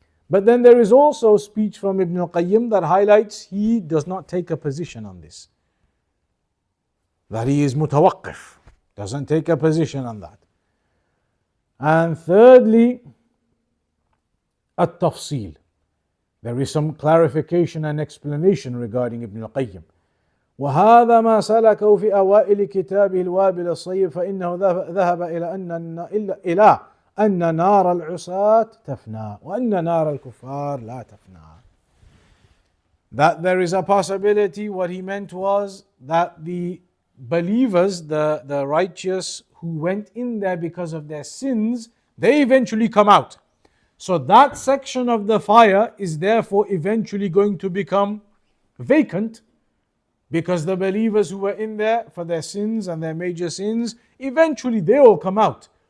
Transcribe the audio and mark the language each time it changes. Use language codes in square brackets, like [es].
[en] But then there is also speech from Ibn al-Qayyim that highlights he does not take a position on this, that he is mutawaqqif, doesn't take a position on that. And thirdly, at-tafsil. There is some clarification and explanation regarding Ibn al-Qayyim. [ar] وهذا ما سلكه في أوائل كتابه الوابل الصيب فإنه ذهب إلى أن نار العصاة تفنى وأن نار الكفار لا تفنى. [en] That there is a possibility, what he meant was that the believers, the righteous who went in there because of their sins, they eventually come out. So that section of the fire is therefore eventually going to become vacant, because the believers who were in there for their sins and their major sins, eventually they all come out.